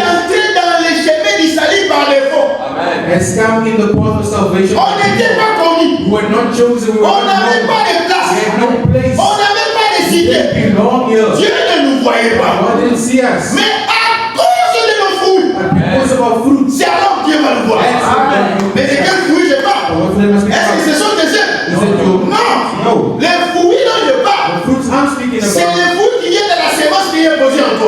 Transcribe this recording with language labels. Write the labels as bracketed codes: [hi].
[fr] entrée dans les chemins du salut par défaut. [en] has come in the path of salvation. [fr] On n'était pas connus. [en] We were not chosen, we were [fr] On [en] not [fr] n'avait [en] known. [fr] pas de [en] We [fr] place. [en] had no place. [fr] On n'avait pas de [en] We [fr] cité. [en] didn't belong here. [fr] Dieu ne nous voyait pas. [en] God didn't see us. [fr] Mais à cause de nos fruits, [en] But because of our fruits, [fr] c'est alors que Dieu va nous voir. [en] that's what [fr] Mais de quels fruits je parle? [en] what they must be [fr] Est-ce que ce [en] about. [fr] sont des œufs? [en] Is it your [fr] Non. [en] No. [fr] Les fruits dont je parle, [en] The fruits I'm speaking [fr] c'est [en] about [fr] les fruits qui viennent de la sémence qui est posée en toi.